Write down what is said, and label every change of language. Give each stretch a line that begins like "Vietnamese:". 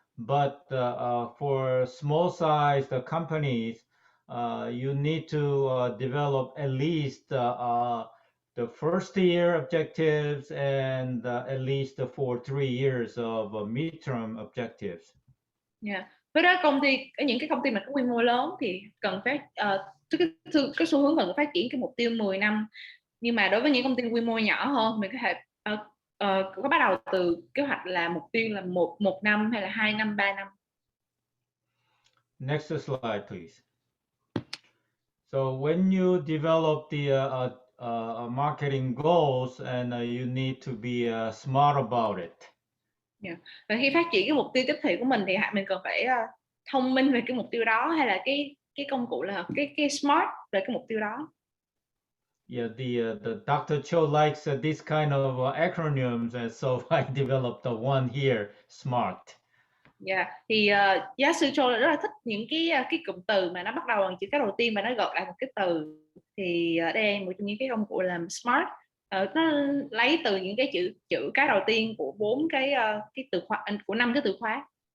English: But for small sized companies, you need to develop at least the first year objectives and at least for 3 years of midterm objectives. Yeah.
Vietnamese: Với đó những cái công ty mà có quy mô lớn thì cần phải cái xu hướng cần phát triển cái mục tiêu 10 năm, nhưng mà đối với những công ty quy mô nhỏ hơn, mình có thể có bắt đầu từ kế hoạch là mục tiêu là một năm hay là 2 năm, 3 năm.
English: Next slide, please. So when you develop the marketing goals, and you need to be smart about it. Yeah.
Vietnamese: Và khi phát triển cái mục tiêu tiếp thị của mình thì mình cần phải thông minh về cái mục tiêu đó, hay là cái công cụ là cái smart về cái mục tiêu đó.
English: Yeah, the Dr.Ku likes this kind of acronyms, and so I developed the one here, SMART.
Vietnamese: Yeah, thì giáo sư Cho rất là thích những cái cụm từ mà nó bắt đầu bằng chữ cái đầu tiên và nó gộp lại một cái từ. thì ở đây một trong những cái công cụ làm SMART, nó lấy từ những cái chữ cái đầu tiên của 4 cái từ khóa, của 5 cái từ khóa.